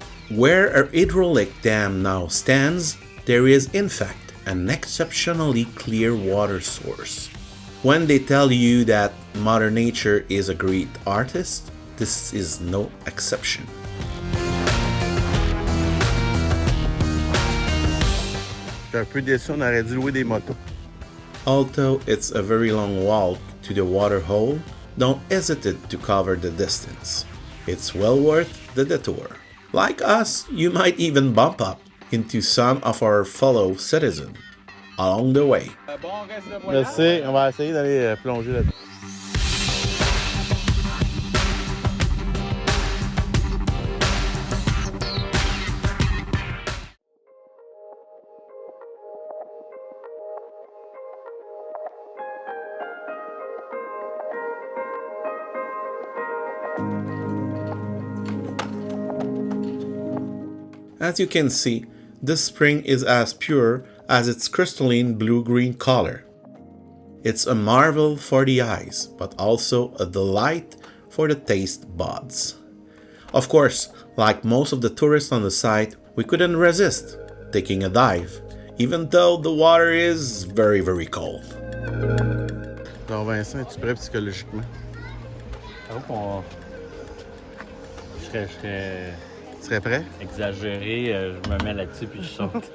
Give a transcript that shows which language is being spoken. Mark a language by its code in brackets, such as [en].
[en] Where a hydraulic dam now stands, there is in fact an exceptionally clear water source. When they tell you that Mother Nature is a great artist, this is no exception. [fr] Un peu déçu, on aurait dû louer des motos. [en] Although it's a very long walk to the water hole, don't hesitate to cover the distance. It's well worth the detour. Like us, you might even bump up into some of our fellow citizens along the way. [fr] Je sais, on va essayer d'aller plonger là-dedans. [en] As you can see, this spring is as pure as its crystalline blue-green color. It's a marvel for the eyes, but also a delight for the taste buds. Of course, like most of the tourists on the site, we couldn't resist taking a dive, even though the water is very, very cold. [fr] Donc Vincent, es-tu prêt psychologiquement? Je serais Tu serais prêt? exagéré, je me mets là-dessus puis je saute.